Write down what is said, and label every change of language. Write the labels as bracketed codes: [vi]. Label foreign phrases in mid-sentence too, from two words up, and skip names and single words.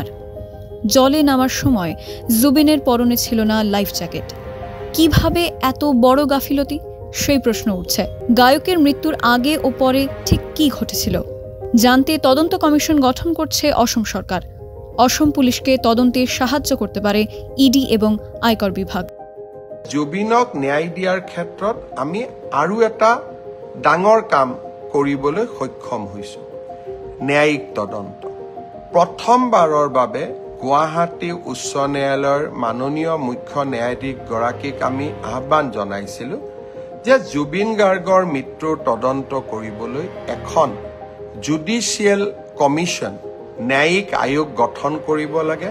[bn] জলে নামার সময় জুবিনের পরনে ছিল না [en] life jacket. [bn] কিভাবে এত বড় গাফিলতি, সেই প্রশ্ন উঠছে। গায়কের মৃত্যুর আগে ও পরে ঠিক কি ঘটেছিল জানতে তদন্ত কমিশন গঠন করছে অসম সরকার। অসম পুলিশকে তদন্তে সাহায্য করতে পারে ইডি এবং আয়কর বিভাগ। [as] জুবিনক ন্যায় দিয়াৰ ক্ষেত্ৰত আমি আৰু এটা ডাঙৰ কাম কৰিবলৈ সক্ষম হৈছো, ন্যায়িক তদন্ত। প্ৰথমবাৰৰ বাবে গুৱাহাটী উচ্চ ন্যায়ালয়ৰ মাননীয় মুখ্য ন্যায়াধীশ গৰাকীক আমি আহ্বান জনাইছিলো যে জুবিন গাৰ্গৰ মৃত্যুৰ তদন্ত কৰিবলৈ এখন [en] judicial commission, [as] ন্যায়িক আয়োগ গঠন কৰিব লাগে।